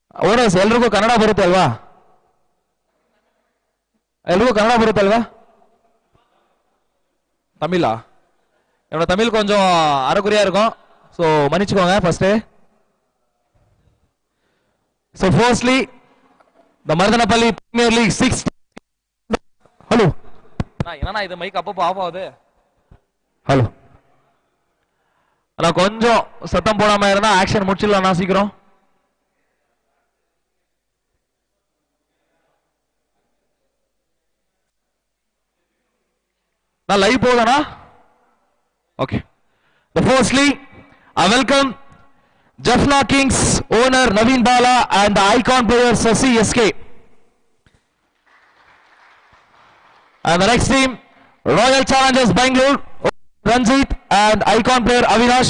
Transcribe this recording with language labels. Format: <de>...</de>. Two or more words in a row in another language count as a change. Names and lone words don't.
<kn>ಓನರ್ಸ್ ಎಲ್ರಿಗೂ ಕನ್ನಡ ಬರುತ್ತೆ ಅಲ್ವಾ? ಎಲ್ರಿಗೂ ಕನ್ನಡ ಬರುತ್ತೆ ಅಲ್ವಾ?</kn> <ta>தமிழா? என்னோட தமிழ் கொஞ்சம் அரைக்குறையா இருக்கும். ஸோ மன்னிச்சுக்கோங்க ஃபர்ஸ்ட்.</ta> <en>So firstly the Maruthanapalli Premier League 6.</en> <ta>ஹலோ என்னன்னா இது மைக் அப்பப்போ ஆஃப் ஆகுது. ஹலோ நான் கொஞ்சம் சத்தம் போடாம இருந்தா ஆக்ஷன் முடிச்சிடலாம் நான் சீக்கிரம். நான் லைவ் போதனா? ஓகே.</ta> <en>The firstly, I welcome Jaffna Kings owner Naveen Bala and the icon player Sasi SK. And the next team, Royal Challengers Bangalore, Ranjit and icon player Avinash.</en>